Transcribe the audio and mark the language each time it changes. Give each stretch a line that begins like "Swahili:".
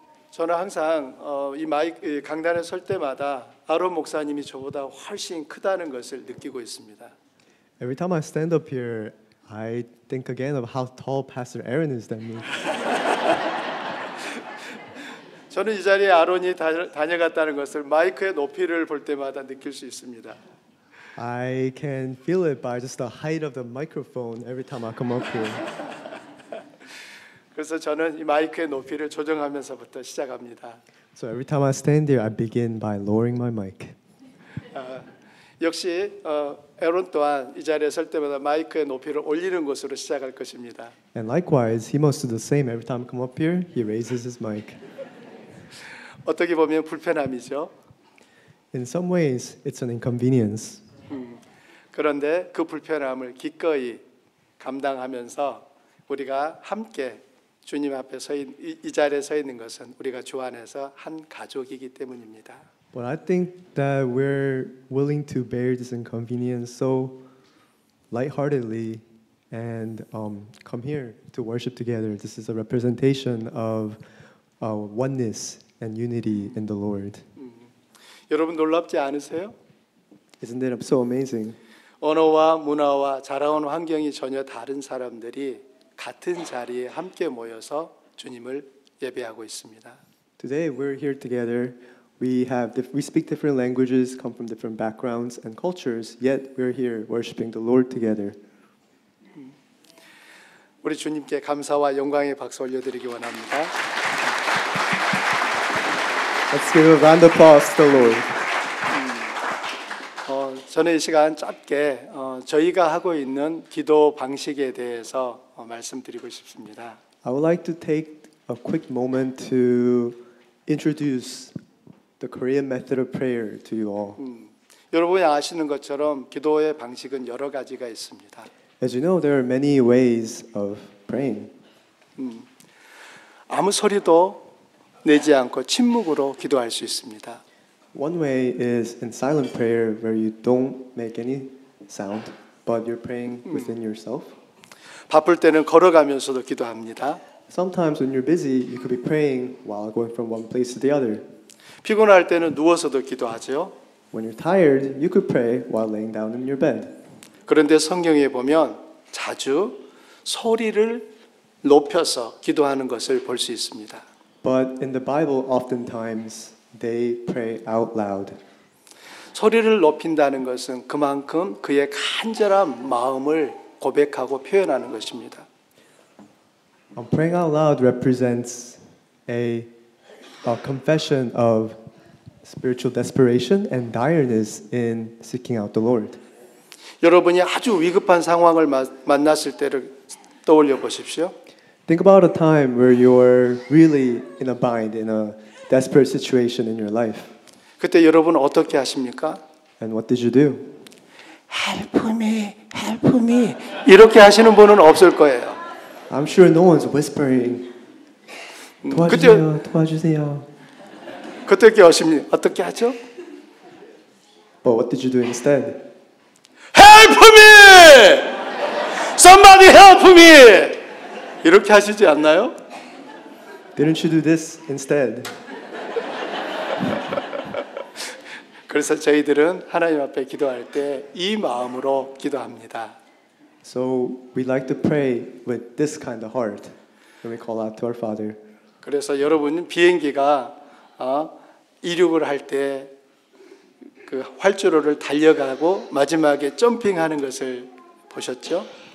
Korean: 저는 항상 이 마이크 강단에 설 때마다 아론 목사님이 저보다 훨씬 크다는 것을 느끼고 있습니다.
English: Every time I stand up here, I think again of how tall Pastor Aaron is than me.
Korean: 저는 이 자리에 아론이 다녀갔다는 것을 마이크의 높이를 볼 때마다 느낄 수 있습니다.
English: I can feel it by just the height of the microphone every time I come up here.
Korean: 그래서 저는 이 마이크의 높이를 조정하면서부터 시작합니다.
English: So every time I stand there, I begin by lowering my mic.
Korean: 역시 에론 또한 이 자리에 설 때마다 마이크의 높이를 올리는 것으로 시작할 것입니다.
English: And likewise, he must do the same. Every time I come up here, he raises his mic.
Korean: 어떻게 보면 불편함이죠.
English: In some ways, it's an inconvenience.
Korean: 그런데 그 불편함을 기꺼이 감당하면서 우리가 함께 주님 앞에 이 자리에 서 있는 것은 우리가 주 안에서 한 가족이기 때문입니다.
English: But I think that we're willing to bear this inconvenience so lightheartedly and come here to worship together. This is a representation of oneness and unity in the Lord.
Korean: 여러분 놀랍지 않으세요?
English: Isn't that so amazing?
Korean: 언어와 문화와 자라온 환경이 전혀 다른 사람들이 같은 자리에 함께 모여서 주님을 예배하고 있습니다.
English: Today we're here together. We speak different languages, come from different backgrounds and cultures, yet we're here worshiping the Lord together.
Korean: 우리 주님께 감사와 영광의 박수 올려드리기 원합니다.
English: Let's give a round of applause to the Lord.
Korean: 저는 이 시간 짧게 저희가 하고 있는 기도 방식에 대해서 말씀드리고 싶습니다.
English: I would like to take a quick moment to introduce the Korean method of prayer to you all.
Korean: 여러분이 아시는 것처럼 기도의 방식은 여러 가지가 있습니다.
English: As you know, there are many ways of praying.
Korean: 아무 소리도 내지 않고 침묵으로 기도할 수 있습니다.
English: One way is in silent prayer where you don't make any sound, but you're praying within yourself.
Korean: 바쁠 때는 걸어가면서도 기도합니다.
English: Sometimes when you're busy, you could be praying while going from one place to the other.
Korean: 피곤할 때는 누워서도 기도하죠.
English: When you're tired, you could pray while laying down in your bed.
Korean: 그런데 성경에 보면 자주 소리를 높여서 기도하는 것을 볼 수 있습니다.
English: But in the Bible, oftentimes they pray out loud.
Korean: 소리를 높인다는 것은 그만큼 그의 간절한 마음을 고백하고 표현하는 것입니다.
English: Praying out loud represents a confession of spiritual desperation and direness in seeking out the Lord.
Korean: 여러분이 아주 위급한 상황을 만났을 때를 떠올려 보십시오.
English: Think about a time where you're really in a bind, in a desperate situation in your life.
Korean: 그때 여러분 어떻게 하십니까?
English: And what did you do? Help me, help me.
Korean: 이렇게 하시는 분은 없을 거예요.
English: I'm sure no one's whispering.
Korean: 도와주세요, 도와주세요. 그때 어떻게 하죠?
English: But what did you do instead? Help me! Somebody help me!
Korean: 이렇게 하시지 않나요?
English: Didn't you do this instead?
Korean: 그래서 저희들은 하나님 앞에 기도할 때 이 마음으로 기도합니다.
English: So we like to pray with this kind of heart when we call out to our Father.
Korean: 그래서 여러분 비행기가 이륙을 할 때 그 활주로를 달려가고 마지막에 점핑하는 것을 보셨죠?